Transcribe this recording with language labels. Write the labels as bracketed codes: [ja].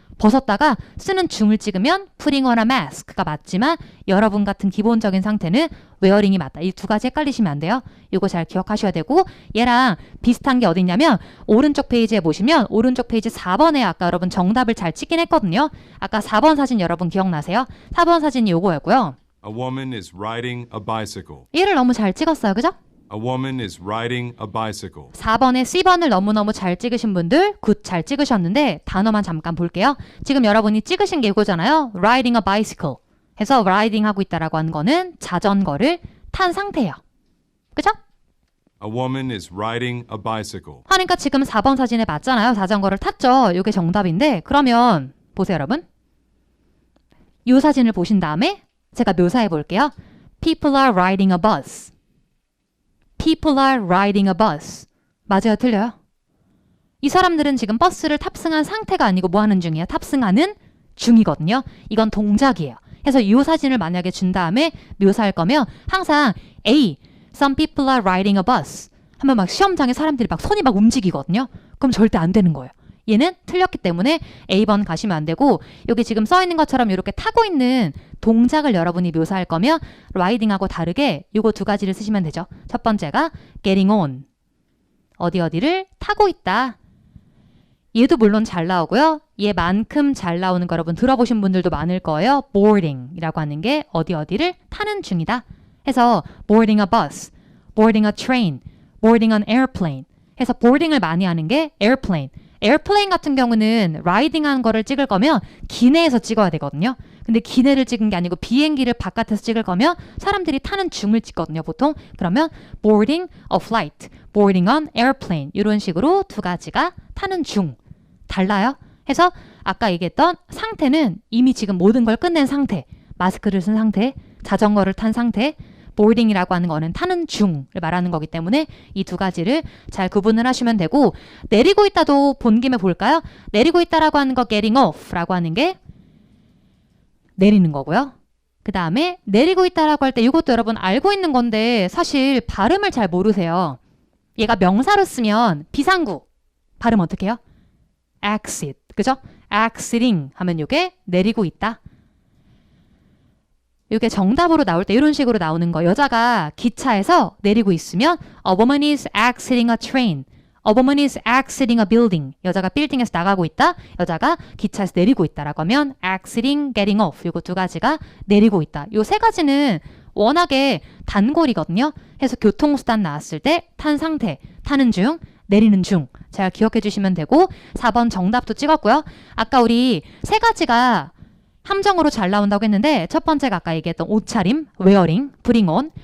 [ko] 벗었다가 쓰는 중을 찍으면 [en] putting on a mask [ko] 가 맞지만 여러분 같은 기본적인 상태는 웨어링이 맞다. 이 두 가지 헷갈리시면 안 돼요. 이거 잘 기억하셔야 되고 얘랑 비슷한 게 어디 있냐면 오른쪽 페이지에 보시면 오른쪽 페이지 4번에 아까 여러분 정답을 잘 찍긴 했거든요. 아까 4번 사진 여러분 기억나세요? 4번 사진이 요거였고요. [en] A woman is riding a bicycle. [ko] 얘를 너무 잘 찍었어요. 그죠? [en] A woman is riding a bicycle. [ko] 4번에 C번을 너무너무 잘 찍으신 분들 굿 잘 찍으셨는데 단어만 잠깐 볼게요. 지금 여러분이 찍으신 게 이거잖아요. [en] Riding a bicycle. [ko] 해서 riding 하고 있다라고 하는 거는 자전거를 탄 상태예요. 그죠? [en] A woman is riding a bicycle. [ko] 하니까 지금 4번 사진에 맞잖아요. 자전거를 탔죠. 이게 정답인데 그러면 보세요 여러분. 이 사진을 보신 다음에 제가 묘사해 볼게요. [en] People are riding a bus. People are riding a bus. [ko] 맞아요? 틀려요? 이 사람들은 지금 버스를 탑승한 상태가 아니고 뭐 하는 중이에요? 탑승하는 중이거든요. 이건 동작이에요. 그래서 이 사진을 만약에 준 다음에 묘사할 거면 항상 A, [en] some people are riding a bus [ko] 하면 막 시험장에 사람들이 막 손이 막 움직이거든요. 그럼 절대 안 되는 거예요. 얘는 틀렸기 때문에 A번 가시면 안 되고 여기 지금 써 있는 것처럼 이렇게 타고 있는 동작을 여러분이 묘사할 거면 riding하고 다르게 요거 두 가지를 쓰시면 되죠. 첫 번째가 getting on. 어디를 타고 있다. 얘도 물론 잘 나오고요. 얘만큼 잘 나오는 거 여러분 들어보신 분들도 많을 거예요. boarding이라고 하는 게 어디를 타는 중이다. [en] 해서 boarding a bus, boarding a train, boarding an airplane. [ko] 해서 boarding을 많이 하는 게 airplane. 에어플레인 같은 경우는 라이딩한 거를 찍을 거면 기내에서 찍어야 되거든요. 근데 기내를 찍은 게 아니고 비행기를 바깥에서 찍을 거면 사람들이 타는 중을 찍거든요, 보통. 그러면 [en] boarding a flight, boarding an airplane [ko] 이런 식으로 두 가지가 타는 중. 달라요. 해서 아까 얘기했던 상태는 이미 지금 모든 걸 끝낸 상태, 마스크를 쓴 상태, 자전거를 탄 상태, boarding이라고 하는 거는 타는 중을 말하는 거기 때문에 이 두 가지를 잘 구분을 하시면 되고, 내리고 있다도 본 김에 볼까요? 내리고 있다라고 하는 거 getting off라고 하는 게 내리는 거고요. 그 다음에 내리고 있다라고 할 때 이것도 여러분 알고 있는 건데 사실 발음을 잘 모르세요. 얘가 명사로 쓰면 비상구 발음 어떻게 해요? exit, 그죠? exiting 하면 이게 내리고 있다. 이게 정답으로 나올 때 이런 식으로 나오는 거. 여자가 기차에서 내리고 있으면 [en] A woman is exiting a train. A woman is exiting a building. [ko] 여자가 빌딩에서 나가고 있다. 여자가 기차에서 내리고 있다라고 하면 exiting, getting off. 이거 두 가지가 내리고 있다. 요 세 가지는 워낙에 단골이거든요. 해서 교통수단 나왔을 때 탄 상태, 타는 중, 내리는 중. 잘 기억해 주시면 되고 4번 정답도 찍었고요. 아까 우리 세 가지가 함정으로 잘 나온다고 했는데 첫 번째가 아까 얘기했던 옷차림, wearing, putting on.